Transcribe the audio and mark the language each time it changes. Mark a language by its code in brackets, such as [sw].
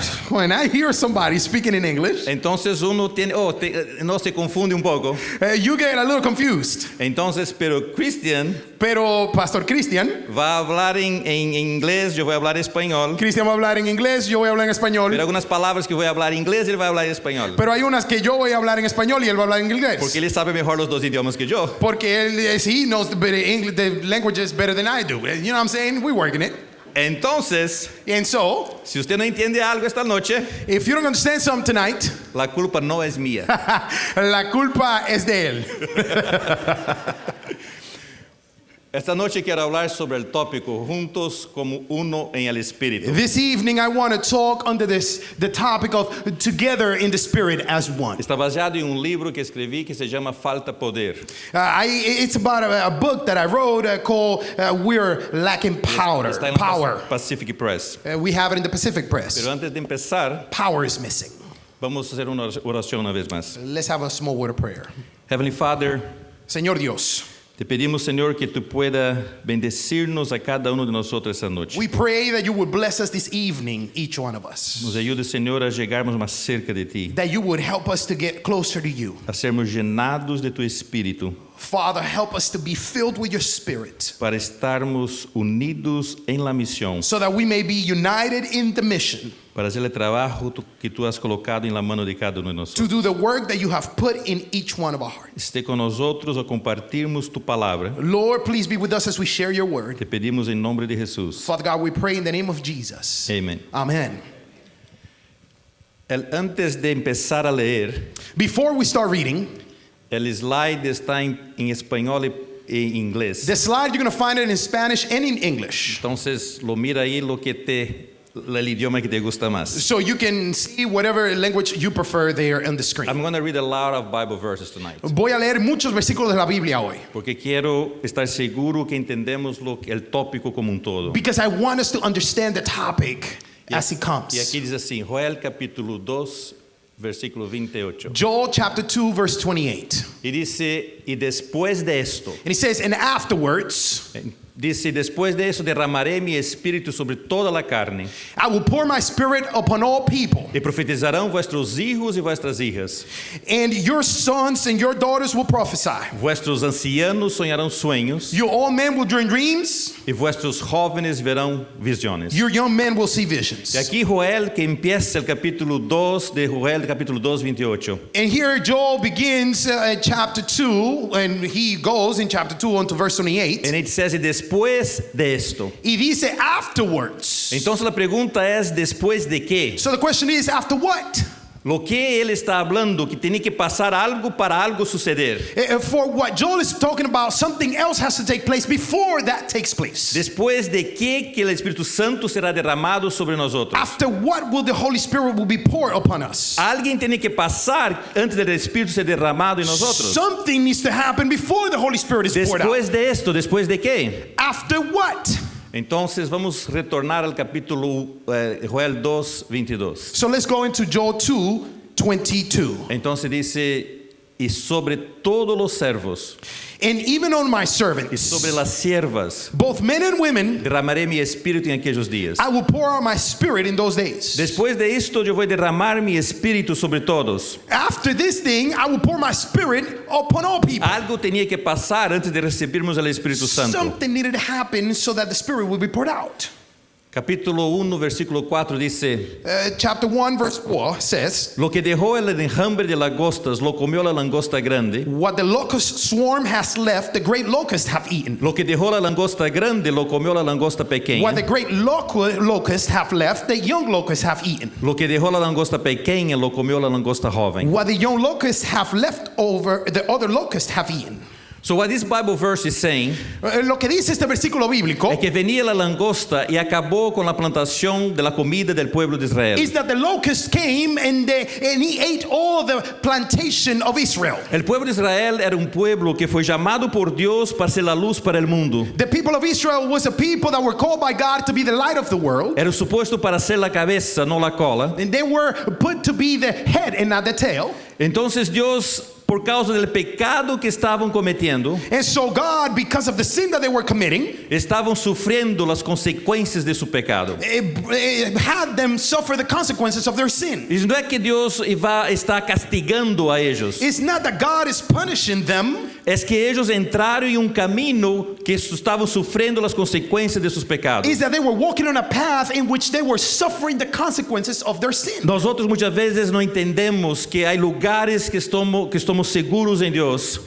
[en] When I hear somebody speaking in English, [es] entonces uno no se confunde un poco. [en] you get a little confused. [es] Entonces, pero Christian Pero Pastor Cristian va a hablar en inglés, yo voy a hablar español. va a hablar en inglés, yo voy a hablar en Pero español. algunas palabras que voy a hablar en inglés, él va a hablar en español. Pero hay unas que yo voy a hablar en español y él va a hablar en inglés. Porque él sabe mejor los dos idiomas que yo. [en] Porque he knows the languages better than I do. You know what I'm saying? We're working it. [es] Entonces, [en] And so, [es] si usted no entiende algo esta noche, [en] if you don't understand something tonight, [es] la culpa no es mía. la culpa es de él. Esta noche quiero hablar sobre el tópico juntos como uno en el espíritu. [en] This evening, I want to talk under the topic of together in the spirit as one. [es] Está baseado en un libro que escribí que se llama Falta Poder. [en] It's about a book that I wrote called We're Lacking [es] Está en la [en] Power. Pacific Press. We have it in the Pacific Press. [es] Pero antes de empezar, [en] Power is missing. [es] vamos a hacer una oración una vez más. [en] Let's have a small word of prayer. Heavenly Father, [es] Señor Dios, te pedimos, Señor, que tú puedas bendecirnos a cada uno de nosotros esta noche. [en] we pray that you would bless us this evening, each one of us. [es] Nos ayude, Señor, a llegarmos más cerca de ti, [en] That you would help us to get closer to you. [es] a sermos llenados de tu espíritu, [en] Father, help us to be filled with your spirit [es] para estarmos unidos en la misión, [en] so that we may be united in the mission [es] para hacer el trabajo que tú has colocado en la mano de cada uno de [en] to [es] nosotros. [en] do the work that you have put in each one of our hearts. [es] Esté con nosotros a compartirmos tu palabra. [en] Lord, please be with us as we share your word. [es] Te pedimos en nombre de Jesús. [en] Father God, we pray in the name of Jesus. [es] Amén. [en] Amen. [es] Antes de empezar a leer, [en] Before we start reading, [es] el slide está en español y en inglés. [en] the slide, you're going to find it in Spanish and in English. [es] Entonces, lo mira ahí el idioma que te gusta más. [en] So you can see whatever language you prefer there on the screen. I'm going to read a lot of Bible verses tonight. [es] Voy a leer muchos versículos de la Biblia hoy. Porque quiero estar seguro que entendemos el tópico como un todo. [en] Because I want us to understand the topic as he E comes. [pt] aqui diz assim, Joel capítulo 2, versículo 28. [en] Joel chapter 2, verse 28. [es] Y dice, y después de esto, [en] And he says, and afterwards, [es] dice, después de eso derramaré mi espíritu sobre toda la carne. [en] I will pour my spirit upon all people, [pt] E profetizarão [es] vuestros hijos e vuestras hijas. [en] and your sons and your daughters will prophesy. [es] Vuestros ancianos [pt] sonharão sonhos. [en] Your old men will dream dreams, [es] E vuestros jóvenes [pt] verão [es] visiones. [en] your young men will see E visions. [es] aquí Joel, que empieza el capítulo 2 de Joel, capítulo 2, 28. [en] And here Joel begins at chapter 2, and he goes in chapter 2 on to verse 28. And it says, [es] y después de esto. Y dice [en] afterwards. [es] Entonces la pregunta es, ¿después de qué? [en] So the question is, after what? [es] Lo que él está hablando, que tiene que pasar algo para algo suceder. [en] For what Joel is talking about, something else has to take place before that takes place. [es] Después de qué que el Espíritu Santo será derramado sobre nosotros. [en] After what will the Holy Spirit will be poured upon us? [es] Alguien tiene que pasar antes del Espíritu ser derramado en nosotros. [en] Something needs to happen before the Holy Spirit is poured out. [es] Después de esto, ¿después de qué? [en] After what? [es] Entonces vamos a retornar al capítulo Joel 2, 22. [en] So let's go into Joel 2, 22. [es] Entonces dice, y sobre todos los servos [en] And even on my [es] y [en] servants, [es] sobre las siervas [en] both men and women, [es] derramaré mi espíritu en aquellos días. [en] I will pour out my spirit in those days. [es] Después de esto yo voy a derramar mi espíritu sobre todos. [en] After this thing, I will pour my spirit upon all people. [es] Algo tenía que pasar antes de recibirmos el Espíritu Santo. [en] Something needed to happen so that the spirit will be poured out. [es] Capítulo 1, versículo 4 dice, [en] Chapter 1, verse 4 says, [es] lo que dejó el enjambre de langostas lo comió la langosta grande. [en] what the locust swarm has left, the great locust have eaten. [es] Lo que dejó la langosta grande lo comió la langosta [en] What the [es] pequeña. [en] great locust have left, the young locust have eaten. [es] Lo que dejó la langosta pequeña lo comió la langosta joven. [en] What the young locusts have left over, the other locusts have eaten. So what this Bible verse is saying [es] Lo que dice este versículo bíblico es que venía la langosta y acabó con la plantación de la comida del pueblo de Israel. [en] is that the locust came and he ate all the plantation of Israel. [es] El pueblo de Israel era un pueblo que fue llamado por Dios para ser la luz para el mundo. [en] The people of Israel was a people that were called by God to be the light of the world. [es] Era supuesto para ser la cabeza, no la cola. [en] And they were put to be the head and not the tail. [es] Entonces Dios, por causa del pecado que estaban cometiendo, [en] And so God, because of the sin that they were committing, [es] estaban sufriendo las consecuencias de su pecado. [en] it had them suffer the consequences of their sin. [es] Y no es que Dios está castigando a ellos, [en] It's not that God is punishing them. [es] es que ellos entraron en un camino que estaban sufriendo las consecuencias de sus pecados. [en] Is that they were walking on a path in which they were suffering the consequences of their sin. [es] Nosotros muchas veces no entendemos que hay lugares que estamos seguros en Dios